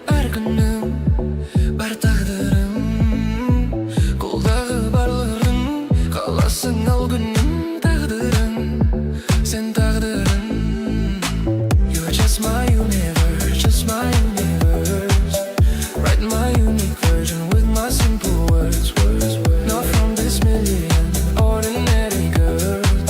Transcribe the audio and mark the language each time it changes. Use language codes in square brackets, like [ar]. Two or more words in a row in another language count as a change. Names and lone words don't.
[kk] бар тағдырым, қолдағы барлығың қаласың ал күнім тағдырым, сен тағдырым. [en] You're just my universe, just my universe. Write my unique version with my simple words. Not from this million ordinary girls.